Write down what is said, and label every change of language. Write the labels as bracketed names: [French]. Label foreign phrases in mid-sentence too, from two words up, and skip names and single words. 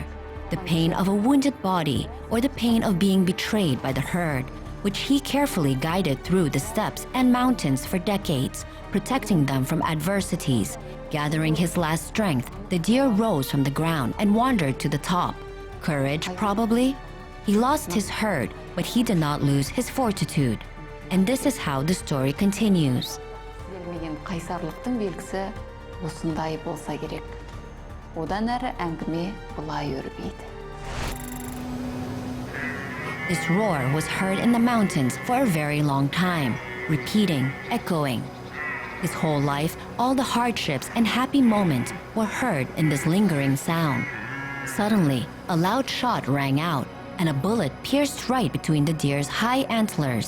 [English] The pain of a wounded body or the pain of being betrayed by the herd, which he carefully guided through the steppes and mountains for decades, protecting them from adversities. Gathering his last strength, the deer rose from the ground and wandered to the top. Courage, probably? He lost his herd, but he did not lose his fortitude. And this is how the story continues. [Kazakh] Қайсарлықтың белгісі осындай болса керек. Одан әрі әңгіме бұлай өрбиді. [English] This roar was heard in the mountains for a very long time, repeating, echoing. His whole life, all the hardships and happy moments were heard in this lingering sound. Suddenly, a loud shot rang out, and a bullet pierced right between the deer's high antlers.